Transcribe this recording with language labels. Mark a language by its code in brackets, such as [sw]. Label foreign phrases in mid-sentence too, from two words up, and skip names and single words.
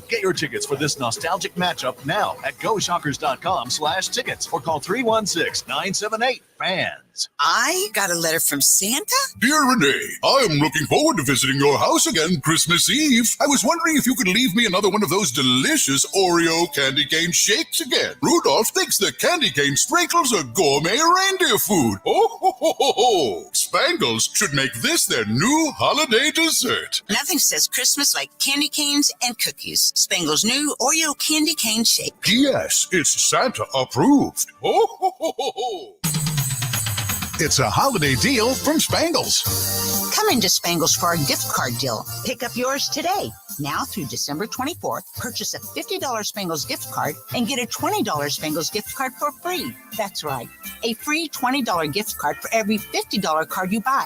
[en] Get your tickets for this nostalgic matchup now at GoShockers.com/tickets or call 316-978-FANS. I got a letter from Santa? Dear Renee, I am looking forward to visiting your house again Christmas Eve. I was wondering if you could leave me another one of those delicious Oreo candy cane shakes again. Rudolph thinks the candy cane sprinkles are gourmet reindeer food. Oh, ho, ho, ho, ho. Spangles should make this their new holiday dessert. Nothing says Christmas like candy canes and cookies. Spangle's new Oreo candy cane shake. Yes, it's Santa approved. Oh, ho, ho, ho, ho. It's a holiday deal from Spangles. Come into Spangles for our gift card deal. Pick up yours today. Now through December 24th, purchase a $50 Spangles gift card and get a $20 Spangles gift card for free. That's right, a free $20 gift card for every $50 card you buy.